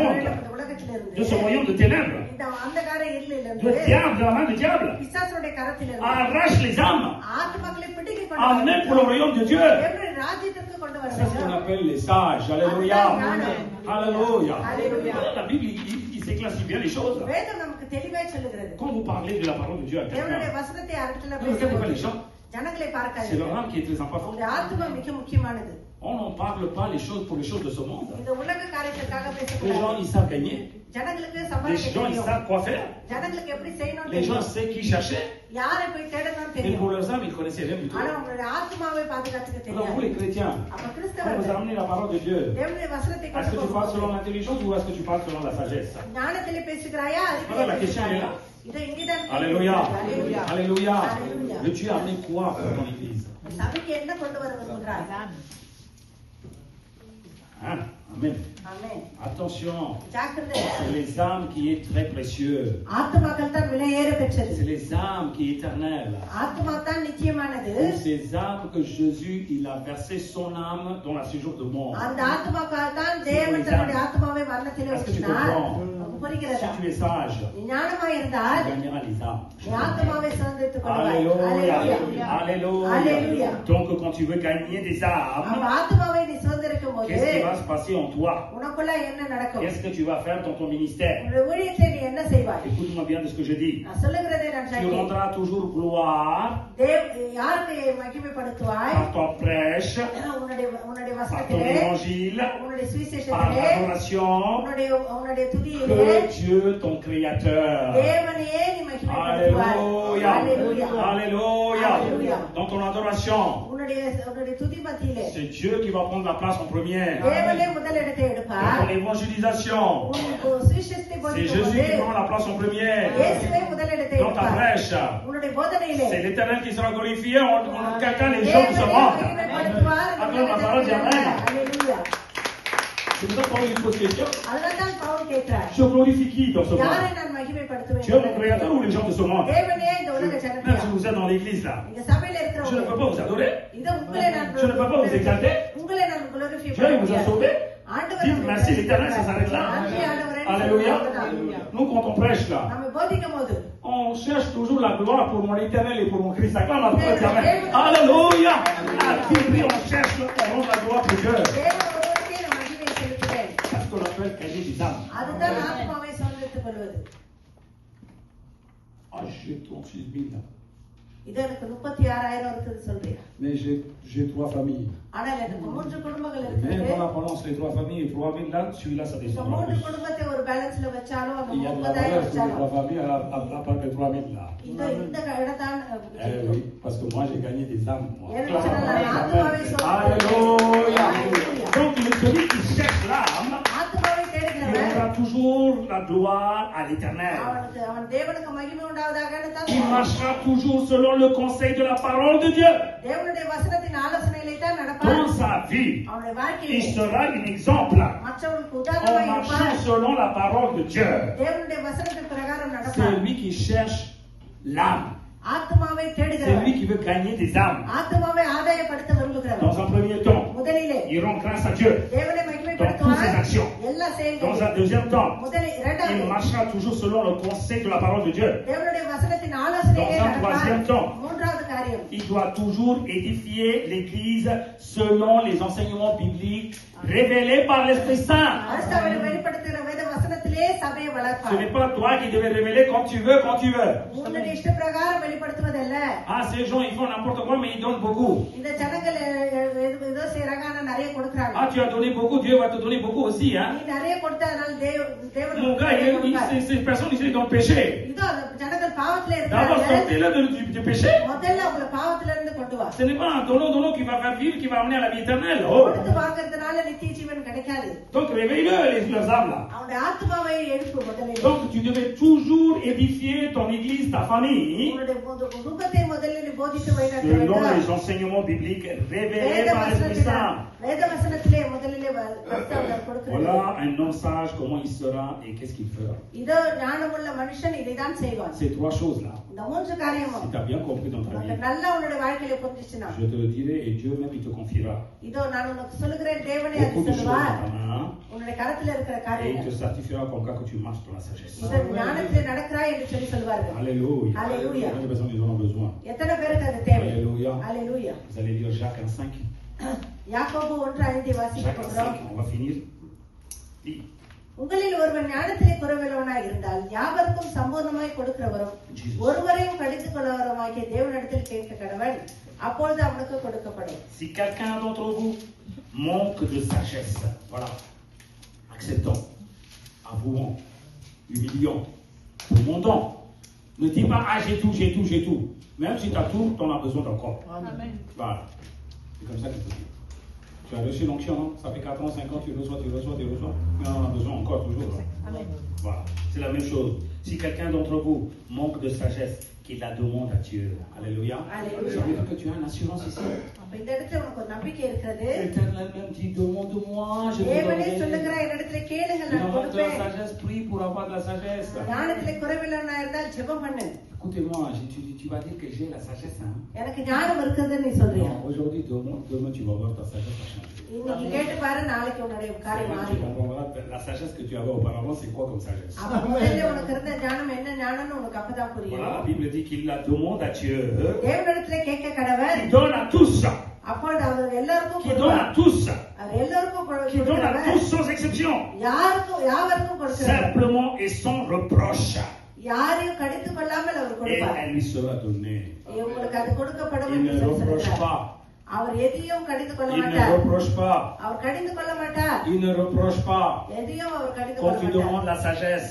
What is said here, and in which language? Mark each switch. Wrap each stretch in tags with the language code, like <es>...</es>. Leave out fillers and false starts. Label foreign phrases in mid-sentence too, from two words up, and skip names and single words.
<fr>monde,</fr> <ta>வேண்டும் இந்த உலகத்திலிருந்து.</ta> <fr>de ce royaume de ténèbres,</fr> <ta>இந்த அந்தகார</ta> <fr>de</fr> <ta>இருளிலிருந்து,</ta> <fr>diable, de la main du diable.</fr> <ta>பிசாசுடைய கரத்திலிருந்து</ta> <fr>Arrache les âmes,</fr> <ta>ஆத்மாக்களை பிடிக்க கொண்டு வர</ta> <fr>amène pour le royaume de Dieu.</fr> <ta>தேவனுடைய ராஜ்யத்திற்கு கொண்டு வர</ta> <fr>C'est ce qu'on</fr> <ta>வேண்டும்.</ta> <fr>appelle les sages. Alléluia. Alléluia. Alléluia. La Bible, il s'éclaircit bien les choses.</fr> <ta>வேதம் நமக்கு தெளிவாய் சொல்லுகிறது.</ta> <fr>Quand vous parlez de la parole de Dieu à</fr> <ta>தேவனுடைய</ta> <fr>quelqu'un,</fr> <ta>வசனத்தை இடத்துல</ta> <fr>ne regardez pas les</fr> <ta>பேசும்போது</ta> <fr>gens.</fr> <ta>ஜனங்களை</ta> <fr>C'est</fr> <ta>பார்க்காது.</ta> <fr>leur âme qui est très importante.</fr> <ta>இந்த ஆத்மா மிக முக்கியமானது.</ta> <fr>On n'en parle pas les choses pour les choses de ce monde.</fr> <ta>இந்த உலக காரியத்திற்காக</ta> <fr>Les gens,</fr> <ta>பேசக்கூடாது.</ta> <fr>ils savent gagner.</fr> <ta>ஜனங்களுக்கு</ta> <fr>Les</fr> <ta>சம்பாதிக்க</ta> <fr>gens, ils</fr> <ta>தெரியும்.</ta> <fr>savent quoi faire.</fr> <ta>ஜனங்களுக்கு எப்படி செய்யணும்</ta> <fr>Les gens</fr> <ta>தெரியும்.</ta> <fr>savent qui chercher.</fr> <ta>யாரை போய் தேடணும்</ta> <fr>Mais</fr> <ta>தெரியும்.</ta> <fr>pour leurs âmes, ils ne connaissaient rien du tout.</fr> <ta>ஆனா உங்களுடைய ஆத்மாவை பாதுகாத்துக்க</ta> <fr>Alors vous,</fr> <ta>தெரியாது.</ta> <fr>les chrétiens,</fr> <ta>அப்ப</ta> <fr>quand vous</fr> <ta>கிறிஸ்தவர்கள்</ta> <fr>amenez la parole de Dieu,</fr> <ta>தேவனுடைய வசனத்தை</ta> <fr>est-ce</fr> <ta>கொண்டு</ta> <fr>que tu parles selon</fr> <ta>போகும்போது</ta> <fr>l'intelligence ou est-ce que tu parles selon la sagesse?</fr> <ta>ஞானத்திலே பேசுகிறாயா?</ta> <fr>Voilà, la question est là.</fr> <ta>இதை இங்கேதான்</ta> <fr>Alléluia. Alléluia. Alléluia. Alléluia. Mais tu as amené quoi pour ton église?</fr> <ta>சபைக்கு என்ன கொண்டு வர விரும்புகிறாய்?</ta> <fr>Hein? Amen.</fr> <ta>ஆமென்.</ta> <fr>Attention,</fr> <ta>ஜாக்கிரதை.</ta> <fr>c'est les âmes qui est très précieux.</fr> <ta>ஆத்மாக்கள் தான் விலையேற பெற்றது.</ta> <fr>C'est les âmes qui est éternelle.</fr> <ta>ஆத்மா தான் நிச்சயமானது.</ta> <fr>Pour ces âmes que Jésus, il a versé son âme dans la séjour de mort.</fr> <ta>அந்த ஆத்மாக்கள் தான் தேவன் தன்னுடைய ஆத்மாவை மரணத்திலே</ta> <fr>Est-ce que tu</fr> <ta>ஊற்றினார்.</ta> <fr>comprends?</fr> <ta>உனக்கு புரிகிறதா?</ta> <fr>Si tu es sage,</fr> <ta>நீ ஞானமாய்</ta> <fr>tu</fr> <ta>இருந்தால்</ta> <fr>gagneras les âmes.</fr> <ta>நீ ஆத்மாவை சுதந்திரித்துக் கொள்வாய்.</ta> <fr>Alléluia. Alléluia. Alléluia. Alléluia. Donc quand tu veux gagner des</fr> <ta>அப்ப</ta> <fr>âmes,</fr> <ta>ஆத்மாவை நீ சுதந்திரிக்கும் போது</ta> <fr>qu'est-ce qui va se passer en toi?</fr> <ta>உனக்குள்ள என்ன நடக்கும்?</ta> <fr>Qu'est-ce que tu vas faire dans ton ministère?</fr> <ta>உன்னுடைய ஊழியத்தை நீ என்ன செய்வாய்?</ta> <fr>Écoute-moi bien de ce que je dis.</fr> <ta>நான் சொல்லுகிறதை நான்</ta> <fr>Tu</fr> <ta>கேட்கிறேன்.</ta> <fr>rendras toujours gloire</fr> <ta>யாருக்கு மகிமைப்படுத்துவாய்?</ta> <fr>par ton prêche,</fr> <ta>உன்னுடைய</ta> <fr>par ton</fr> <ta>வசனத்திலே,</ta> <fr>évangile,</fr> <ta>உன்னுடைய</ta> <fr>par</fr> <ta>சுவிசேஷத்திலே,</ta> <fr>l'adoration</fr> <ta>உன்னுடைய துதியிலே</ta> <fr>que Dieu, ton Créateur.</fr> <ta>தேவனையே நீ மகிமைப்படுத்துவாய்.</ta> <fr>Alléluia. Alléluia. Alléluia. Alléluia. Dans ton adoration,</fr> <ta>உன்னுடைய துதி மத்தியிலே</ta> <fr>c'est Dieu qui va prendre la place en première.</fr> <ta>தேவனே முதலிடத்தை</ta> <fr>Dans</fr> <ta>எடுப்பார்.</ta> <fr>ton évangélisation,</fr> <ta>உன் சுவிசேஷத்தை</ta> <fr>c'est</fr> <ta>போதிக்கும்</ta> <fr>Jésus</fr> <ta>போது</ta> <fr>qui prend la place en première.</fr> <ta>இயேசுவே முதலிடத்தை</ta> <fr>Dans ta</fr> <ta>எடுப்பார்.</ta> <fr>prêche,</fr> <ta>உன்னுடைய போதனையிலே</ta> <fr>c'est l'Éternel qui sera glorifié. Quelqu'un, les gens se</fr> <ta>தேவனே</ta> <fr>rendent.</fr> <ta>மகிமைப்படுத்துவார்.</ta> <fr>Acclame la parole, amen. Alléluia. C'est pour ça que Paul lui pose question.</fr> <ta>அதனால்தான் பவுல் கேட்கிறார்,</ta> <fr>Je glorifie qui dans ce</fr> <ta>யாரை</ta> <fr>monde?</fr> <ta>நான் மகிமைப்படுத்துவேன்?</ta> <fr>Tu es mon créateur ou les gens de ce monde?</fr> <ta>தேவனே இந்த உலக</ta> <fr>Même</fr> <ta>ஜனத்தையா?</ta> <fr>si vous êtes dans l'église là,</fr> <ta>இங்க சபையில</ta> <fr>je ne</fr> <ta>இருக்கிறவங்க,</ta> <fr>peux pas vous adorer.</fr> <ta>இதை உங்களை நான்</ta> <fr>Je ne peux pas vous exalter.</fr> <ta>உங்களை நான் glorify</ta> <fr>Dieu il vous a</fr> <ta>பண்ண</ta> <fr>sauvé.</fr> <ta>ஆண்டவர்</ta> <fr>Dites merci l'éternel, ça s'arrête là.</fr> <ta>நன்றி ஆண்டவரே.</ta> <fr>Alléluia. Nous quand on prêche là,</fr> <ta>நம்ம போதிக்கும் போது</ta> <fr>on cherche toujours la gloire pour mon éternel et pour mon Christ. Acclame à toi, Amen. Alléluia. À tout prix on cherche, on rend la gloire pour Dieu.</fr> <ta>தேவன் ஒருவருக்கே நான் மகிமை செலுத்துவேன்.</ta> <fr>C'est ce qu'on appelle gagner des âmes.</fr> <ta>அதுதான் ஆத்மாவை சுதந்திரித்துக் கொள்வது.</ta> <fr>Ah, j'ai 36 000 là.</fr> <ta>இது எனக்கு 36,000 இருக்குது சொல்றியா?</ta> <fr>Mais j'ai 3 familles.</fr> <ta>ஆனால் எனக்கு 3 குடும்பங்கள்</ta> <fr>Mais</fr> <ta>இருக்குது.</ta> <fr>dans la balance, les 3 familles et 3 000 là, celui-là ça</fr> <ta>இந்த</ta> <fr>descend.</fr> <ta>3 குடும்பத்தை ஒரு பேலன்ஸ்ல வச்சாலும் அந்த</ta> <fr>Il y a de la</fr> <ta>30,000</ta> <fr>valeur sur les 3</fr> <ta>வச்சாலும்</ta> <fr>familles à part les 3 000 là.</fr> <ta>இந்த இடத்தான்</ta> <fr>Eh oui, parce que moi j'ai gagné des âmes. Moi. Alléluia. Donc celui qui cherche l'âme,</fr> <ta>ஆத்மாவை</ta> <fr>il</fr> <ta>தேடுகிறவன்</ta> <fr>aura toujours la gloire à l'éternel.</fr> <ta>அவன் தேவனுக்கு மகிமை உண்டாவதாக தான்</ta> <fr>Il marchera toujours selon le conseil de la parole de Dieu.</fr> <ta>தேவனுடைய வசனத்தின் ஆலோசனையிலே தான் நடப்பான்.</ta> <fr>Dans sa vie,</fr> <ta>அவனுடைய</ta> <fr>il</fr> <ta>வாழ்க்கையிலே</ta> <fr>sera un exemple</fr> <ta>மற்றவர்களுக்கு</ta> <fr>en</fr> <ta>உதாரணமாய்</ta> <fr>marchant</fr> <ta>இருப்பான்.</ta> <fr>selon la parole de Dieu.</fr> <ta>தேவனுடைய வசனத்தின் பிரகாரம்</ta> <fr>C'est</fr> <ta>நடப்பான்.</ta> <fr>lui qui cherche l'âme.</fr> <ta>ஆத்மாவை</ta> <fr>C'est</fr> <ta>தேடுகிறவன்,</ta> <fr>lui qui veut gagner des âmes.</fr> <ta>ஆத்மாவை ஆதாயப்படுத்த விரும்புகிறவன்.</ta> <fr>Dans un premier temps,</fr> <ta>முதலிலே</ta> <fr>il rend grâce à Dieu.</fr> <ta>தேவனை</ta> <fr>Dans toutes ses</fr> <ta>மகிமைப்படுத்துவான்.</ta> <fr>actions.</fr> <ta>எல்லா</ta> <fr>Dans</fr> <ta>செயல்களும்</ta> <fr>un deuxième temps,</fr> <ta>முதலில்</ta> <fr>il</fr> <ta>இரண்டாவது</ta> <fr>marchera toujours selon le conseil de la parole de Dieu.</fr> <ta>தேவனுடைய வசனத்தின் ஆலோசனையிலே</ta> <fr>Dans un troisième</fr> <ta>நடப்பான்.</ta> <fr>temps.</fr> <ta>மூன்றாவது காரியம்,</ta> <fr>Il doit toujours édifier l'Église selon les enseignements bibliques révélés par l'Esprit Saint.</fr> <ta>கிறிஸ்துவை வெளிப்படுத்துகிற வேத வசனத்திலே சபையை</ta> <fr>Ce</fr> <ta>வளர்ப்பான்.</ta> <fr>n'est pas toi qui devais révéler comme tu veux, quand tu veux.</fr> <ta>உன்னுடைய இஷ்ட பிரகாரம் வெளிப்படுத்துவதல்ல.</ta> <fr>Ah, ces gens, ils font n'importe quoi, mais ils donnent beaucoup.</fr> <ta>இந்த ஜனங்கள் ஏதோ செய்றாங்க, ஆனா நிறைய கொடுக்கறாங்க.</ta> <fr>Ah, tu as donné beaucoup, Dieu va te donner beaucoup aussi, hein.</fr> <ta>நீ நிறைய கொடுத்ததனால தேவன்</ta> <fr>Mon gars, ces personnes, ils sont dans le péché.</fr> <ta>இதோ அந்த ஜனங்கள் பாவத்துல</ta> <fr>D'abord,</fr> <ta>இருக்காங்க.</ta> <fr>sortez-le du péché.</fr> <ta>முதல்ல அவங்கள பாவத்துல இருந்து கொண்டு வா.</ta> <fr>Ce n'est pas un donnant qui va faire vivre, qui va amener à la vie éternelle. Oh.</fr> <ta>கொடுத்து வாங்குறதுனால நித்திய ஜீவன் கிடைக்காது.</ta> <fr>Donc, réveille-le, leurs âmes là.</fr> <ta>அவனுடைய ஆத்மாவை எழுப்பு முதலில்.</ta> <fr>Donc, tu devais toujours édifier ton église, ta famille,</fr> <ta>உன்னுடைய குடும்பத்தை முதலில் நீ போதித்து வழிநடத்த</ta> <fr>selon</fr> <ta>வேண்டும்.</ta> <fr>les enseignements bibliques révélés par l'Esprit Saint.</fr> <ta>வேத வசனத்திலே முதலிலே கிறிஸ்துவர் கொடுக்கிறார்.</ta> <fr>Voilà un homme sage, comment il sera et qu'est-ce qu'il fera.</fr> <ta>இதோ ஞானமுள்ள மனுஷன் இதைதான் செய்வான்.</ta> <fr>Ces 3 choses là,</fr> <ta>இந்த மூன்று காரியமும்</ta> <fr>si tu as bien compris dans ta</fr> <ta>உனக்கு</ta> <fr>vie,</fr> <ta>நல்லா உன்னுடைய வாழ்க்கையில புரிஞ்சிச்சுனா,</ta> <fr>je te le dirai et Dieu même il te confiera</fr> <ta>இதோ நான் உனக்கு சொல்லுகிறேன், தேவனே அது</ta> <fr>beaucoup de choses</fr> <ta>சொல்லுவார்.</ta> <fr>dans ta main</fr> <ta>உன்னுடைய கரத்துல இருக்கிற</ta> <fr>et il te</fr> <ta>காரியங்கள்</ta> <fr>certifiera comme quoi que tu marches dans la sagesse.</fr> <ta>இதோ ஞானத்திலே நடக்கிறாய் என்று சொல்லி சொல்வார்கள்.</ta> <fr>Alléluia. Alléluia. Combien de personnes ils en ont besoin?</fr> <ta>எத்தனை பேருக்கு அது தேவை?</ta> <fr>Alléluia.</fr> <ta>அல்லேலூயா.</ta> <fr>Vous allez lire Jacques 1:5.</fr> <ta>யாக்கோபு 1:5 வாசிக்க</ta> <fr>Jacques</fr> <ta>போகிறோம்.</ta> <fr>1:5, on va finir. Dis.</fr> <ta>உங்களில் ஒருவன் ஞானத்திலே குறைவுள்ளவனாய் இருந்தால் யாவருக்கும் சம்பூர்ணமாய் கொடுக்கிறவரும் ஒருவரையும் கடித்துக் கொள்ளவருமாகிய தேவனிடத்தில் கேட்க கடவன், அப்பொழுது அவனுக்கு கொடுக்கப்படும்.</ta> <fr>Si quelqu'un d'entre vous manque de sagesse, voilà, acceptant, avouant, humiliant, demandant, ne dis pas ah j'ai tout. Même si tu as tout, tu en as besoin d'encore. Amen. Voilà. C'est comme ça qu'il faut dire. Tu as reçu l'onction, non? Ça fait 4 ans, 5 ans, tu reçois. Mais on en a besoin encore toujours. Amen. Voilà. C'est la même chose. Si quelqu'un d'entre vous manque de sagesse, qu'il la demande à Dieu. Alléluia. Alléluia. Ça veut dire que tu as une assurance ici.</fr> <ta>அப்ப இந்த இடத்துல உனக்கு ஒரு நம்பிக்கை இருக்கிறது.</ta> <fr>L'Éternel même dit demande-moi, je te</fr> <ta>தேவனே</ta> <fr>donnerai.</fr> <ta>சொல்லுகிறார், என்னிடத்துல கேளுங்கள்,</ta> <fr>Tu</fr> <ta>நான்</ta> <fr>manques de la</fr> <ta>கொடுப்பேன்.</ta> <fr>sagesse, prie pour avoir de la sagesse.</fr> <ta>ஞானத்திலே குறைவுள்ளவனாய் இருந்தால் ஜெபம் பண்ணு.</ta> <fr>Écoutez-moi, tu vas dire que j'ai la sagesse. Hein?</fr> <ta>எனக்கு ஞானம் இருக்குதுன்னு நீ சொல்றியா?</ta> <fr>Non, aujourd'hui, demain, tu vas voir ta sagesse a changé.</fr> <ta>இன்னைக்கு கேட்டு பாரு, நாளைக்கு உன்னுடைய காரியம்</ta> <fr>Tu</fr> <ta>மாறிடும்.</ta> <fr>comprendras la sagesse que tu avais auparavant, c'est quoi comme sagesse?</fr> <ta>அப்ப முதல்ல உனக்கு இருந்த ஞானம் என்ன ஞானம்னு உனக்கு அப்பதான் புரியும்.</ta> <fr>Voilà, la Bible dit qu'il la demande à Dieu,</fr> <ta>தேவனிடத்திலே கேட்க கடவன்,</ta> <fr>qui donne à tous,</fr> <ta>அப்பொழுது அவர் எல்லாருக்கும்</ta> <fr>qui donne à</fr> <ta>கொடுப்பார்.</ta> <fr>tous,</fr> <ta>அவர் எல்லாருக்கும்</ta> <fr>qui donne à</fr> <ta>கொடுக்கிறவர்,</ta> <fr>tous sans exception,</fr> <ta>யாவருக்கும் கொடுக்கிறவர்,</ta> <fr>simplement et sans reproche.</fr> <ta>யாரையும் கடித்துக் கொள்ளாமல் அவர்</ta> <fr>Et</fr> <ta>கொடுப்பார்.</ta> <fr>elle lui sera donnée.</fr> <ta>உங்களுக்கு அது கொடுக்கப்படும்</ta> <fr>Il</fr> <ta>என்று</ta> <fr>ne</fr> <ta>சொல்லி</ta> <fr>reproche</fr> <ta>சொல்கிறார்.</ta> <fr>pas.</fr> <ta>அவர் எதையும் கடிந்து கொள்ள</ta> <fr>Il ne</fr> <ta>மாட்டார்.</ta> <fr>reproche pas.</fr> <ta>அவர் கடிந்து கொள்ள மாட்டார்.</ta> <fr>Il ne reproche pas.</fr> <ta>எதையும் அவர் கடிந்து</ta> <fr>Quand</fr> <ta>கொள்ள</ta> <fr>tu</fr> <ta>மாட்டார்.</ta> <fr>demandes la sagesse,</fr>